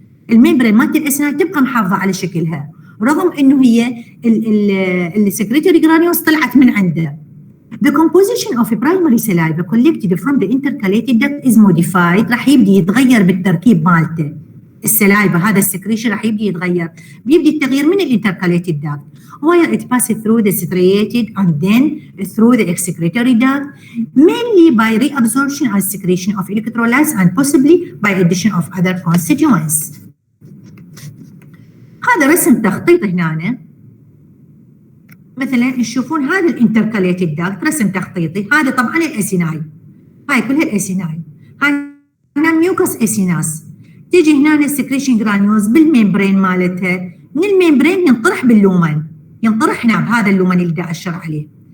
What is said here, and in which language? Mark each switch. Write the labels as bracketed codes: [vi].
[ar] الممبرين مالت الأسيناي تبقى محافظة على شكلها. رغم انه هي السكريتوري جرانيولز طلعت من عنده. [en] The composition of a primary saliva collected from the intercalated duct is modified. [ar] راح يبدي يتغير بالتركيب مالته. السلايفا هذا السكريشن راح يبدي يتغير. بيبدي التغيير من الانتركاليتد [en] duct where it passes through the striated and then through the excretory duct mainly by reabsorption and secretion of electrolytes and possibly by addition of other constituents. [ar] هذا رسم تخطيط هنا مثلا تشوفون هذا الانتركاليتد داكت رسم تخطيطي، هذا طبعا الاسيناي، هاي كلها الاسيناي، هاي هنا ميوكس اسيناس، تيجي هنا السكريشن جرانيولز بالميمبرين مالتها، من الميمبرين ينطرح باللومن، ينطرح هنا بهذا اللومن اللي دا اشر عليه.